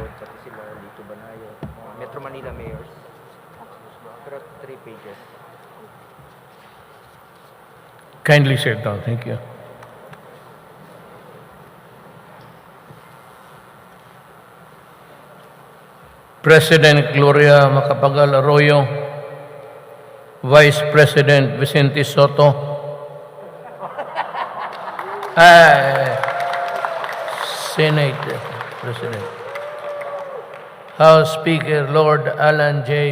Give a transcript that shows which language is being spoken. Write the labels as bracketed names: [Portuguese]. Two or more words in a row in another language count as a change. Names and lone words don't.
[English] Metro Manila mayors. Pero 3 pages. Kindly sit down. Thank you. President Gloria Macapagal Arroyo, Vice President Vicente Soto, Senate President, House Speaker Lord Alan J.